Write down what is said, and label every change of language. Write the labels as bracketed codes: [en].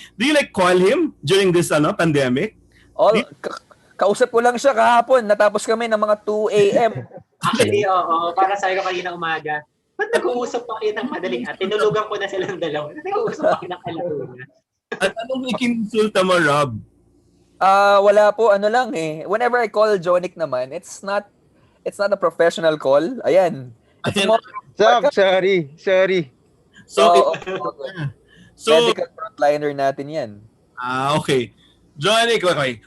[en] Do you call him during this pandemic? [tl] Kausap ko lang siya kahapon. Natapos kami ng mga 2 a.m. Actually, oo. Para sabi ko kanina umaga, ba't nag-uusap pa kayo ng madaling at tinulugan ko na silang dalawa. Nag-uusap pa kayo ng kalahuna. At anong ikinsulta mo, Rob? Wala po. Ano lang eh. [en] Whenever I call Jonic naman, it's not a professional call. Ayan. It's more... Sorry. So, [tl] medical frontliner natin yan. [en] Okay. Jonic, okay.